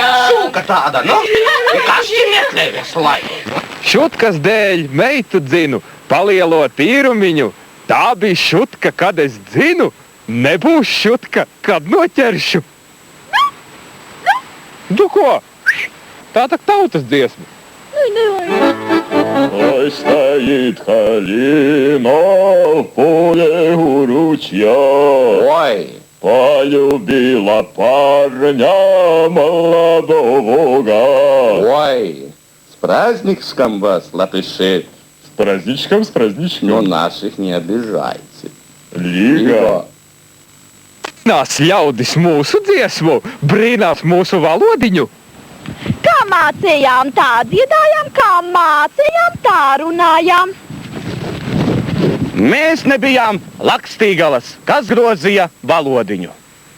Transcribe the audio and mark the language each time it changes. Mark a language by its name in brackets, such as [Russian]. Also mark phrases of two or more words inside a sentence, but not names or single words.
[Latvian] Šūka tāda, nu? Kas šī meklē visu laiku? Šutkas dēļ meitu dzinu, palielo tīrumiņu. Tā bija šutka, kad es dzinu, nebūs šutka, kad noķeršu. Tu ko? Tā tak tautas dziesma. [Russian] Ой, стоит Халина в поле у ручья. Ой! Полюбила парня молодого. Ой, с праздничком вас, латыши. С праздничком. Но наших не обижайте. Лига. [Latvian] brīnās ļaudis mūsu dziesmu, brīnās mūsu valodiņu. Kā mācījām, tā dziedājām, kā mācījām, tā runājām. Mēs nebijām Lakstīgalas, kas grozīja valodiņu.